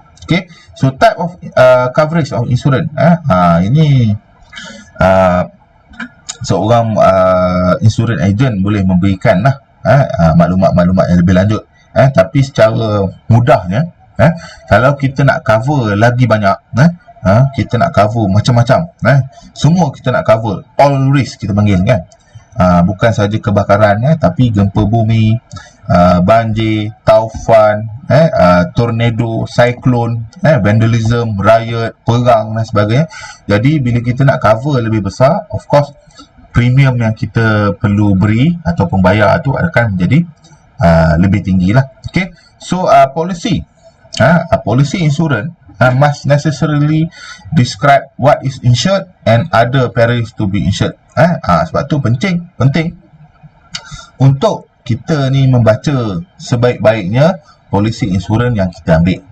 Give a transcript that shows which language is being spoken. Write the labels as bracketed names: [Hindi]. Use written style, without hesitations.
[English] Okay, so type of coverage of insurance. [Malay] Ini seorang insurance agent boleh memberikan lah maklumat-maklumat yang lebih lanjut. Tapi secara mudahnya, kalau kita nak cover lagi banyak, kita nak cover macam-macam, semua kita nak cover, all risk kita panggil kan. Bukan saja kebakaran, tapi gempa bumi, banjir, taufan, tornado, cyclone, vandalism, riot, perang dan sebagainya. Jadi bila kita nak cover lebih besar, [English] of course [Malay] premium yang kita perlu beri ataupun bayar tu akan menjadi lebih tinggi lah. [English] Okay, so policy insurance must necessarily describe what is insured and other perils to be insured. [Malay] Sebab tu penting untuk kita ni membaca sebaik-baiknya polisi insurans yang kita ambil.